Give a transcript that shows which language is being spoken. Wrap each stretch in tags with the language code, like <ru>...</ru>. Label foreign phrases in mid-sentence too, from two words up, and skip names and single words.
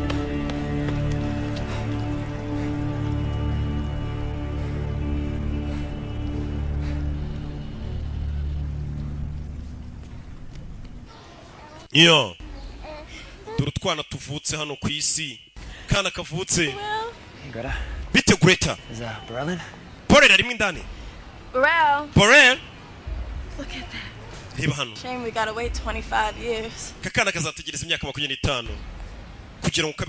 <rw>Yo dore utwana tuvutse hano ku isi, kana kavutse bite Greta? Borel ari mwindani. Borel,</rw> <en>look at that.</en> <rw>Reba hano.</rw> <en>Shame we gotta wait 25 years.</en> <rw>Kakana kazategereza imyaka 25 kugira ngo</rw>